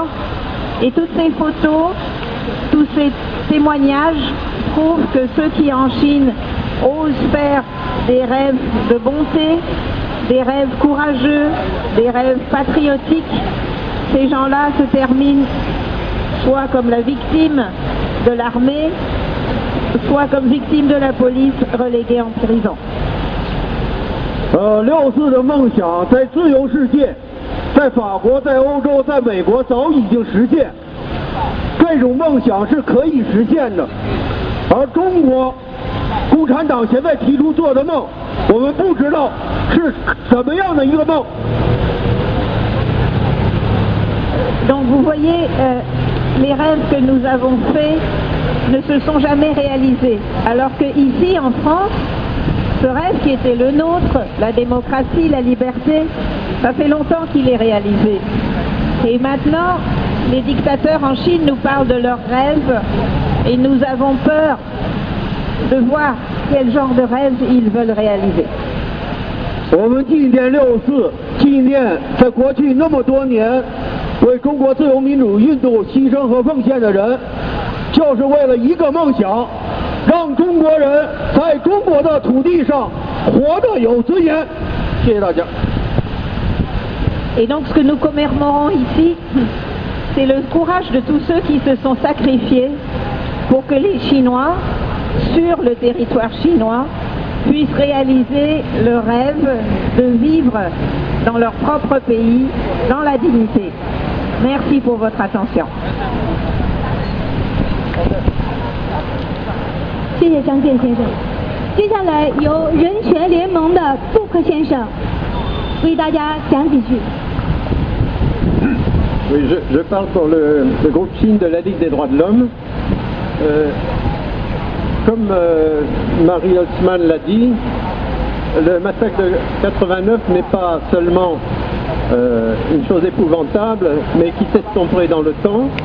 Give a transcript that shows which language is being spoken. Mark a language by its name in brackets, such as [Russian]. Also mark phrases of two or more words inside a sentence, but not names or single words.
[French] Et toutes ces photos, tous ces témoignages prouvent que ceux qui en Chine osent faire des rêves de bonté, des rêves courageux, des rêves patriotiques, ces gens-là se terminent soit comme la victime de l'armée, soit comme victime de la police reléguée en prison. [Chinese] 64 的梦想在自由世界，在法国、在欧洲、在美国早已经实现。这种梦想是可以实现的，而中国共产党现在提出做的梦，我们不知道是怎么样的一个梦。 [French] Donc vous voyez, les rêves que nous avons faits ne se sont jamais réalisés, alors que ici en France, ce rêve qui était le nôtre, la démocratie, la liberté, ça fait longtemps qu'il est réalisé. Et maintenant, les dictateurs en Chine nous parlent de leurs rêves et nous avons peur de voir quel genre de rêve ils veulent réaliser. [Chinese] 我们纪念64，纪念在过去那么多年为中国自由民主运动牺牲和奉献的人，就是为了一个梦想，让中国人在中国的土地上活得有尊严。谢谢大家。 [French] Et donc ce que nous commémorons ici, c'est le courage de tous ceux qui se sont sacrifiés pour que les Chinois, sur le territoire chinois, puissent réaliser le rêve de vivre dans leur propre pays, dans la dignité. Merci pour votre attention. [Chinese] 谢谢张健先生。接下来由人权联盟的布克先生为大家讲几句。 [French] Oui, je parle pour le groupe Chine de la Ligue des droits de l'homme. Comme Marie Holtzman l'a dit, le massacre de 89 n'est pas seulement une chose épouvantable, mais qui s'estomperait dans le temps.